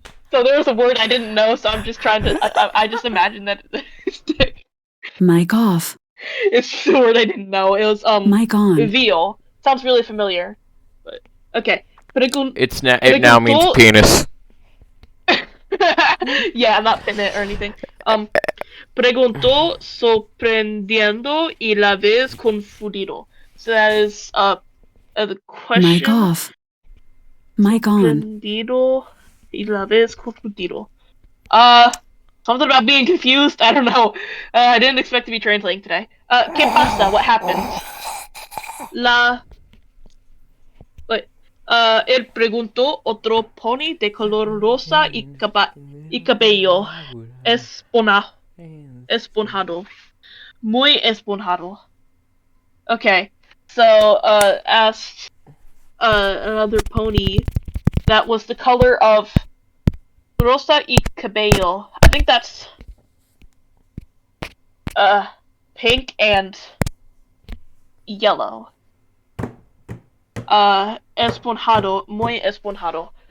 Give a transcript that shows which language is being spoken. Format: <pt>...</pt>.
<en>So there was a word I didn't know, so I'm just trying to. I just imagined that his dick. Mic off. It's the word I didn't know. It was Mic on. veal. Sounds really familiar. But okay. It now means penis. Yeah, I'm not pinning it or anything.</en> <es>Preguntó sorprendiendo y la vez confundido.</es> <en>So that is the Mic question. off. Mic on.</en> <es>Sorprendido y la vez confundido.</es> <en>Something about being confused. I don't know. I didn't expect to be translating today.</en> <es>¿Qué pasa?</es> <en>What happened? La. Wait.</en> <es>Él preguntó otro pony de color rosa y cabello esponjado. Muy esponjado. Okay.</es> <en>So, asked another pony that was the color of</en> <es>rosa y cabello.</es> <en>I think that's pink and yellow.</en> <es>Esponjado, muy esponjado.</es>